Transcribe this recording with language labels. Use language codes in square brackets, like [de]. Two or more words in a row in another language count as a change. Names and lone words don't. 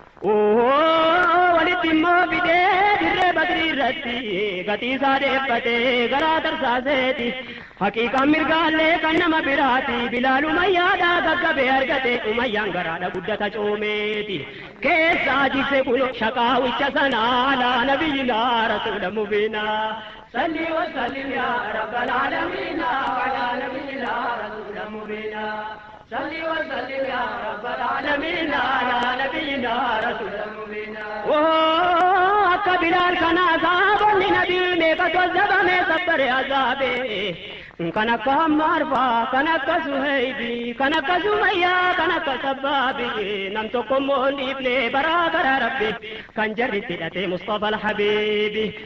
[om] Ohoo, walitti immoo fidee dirree Badrii irratti, gatii isaa deeffatee garaa tarsaaseeti. Haqiiqaan mirgaallee kan nama biraati, Bilaal Umayyaadhaa gaggabee argate, Umayyaan garaadha guddata coomeeti. Keessaa jisse kun shaqaawicha sana [ar] على نبينا رسولا مبينا. صل وسلم يا رب العالمين على نبينا رسول مبينا. صل وسلم يا رب العالمين على نبينا رسول مبينا. [om] Ohoo, akka Bilaal kana azaabonni nabii meeqa tozzabame sabbare azaabe. Kan akka Hammaarfaa, kan akka Suhaybi, kan akka Sumayyaa, kan akka Sabbaabi. Nam tokko immoo hin dhiifne baraa gara Rabbi. Kan jarri hidhate Mustafa al-Habiibi.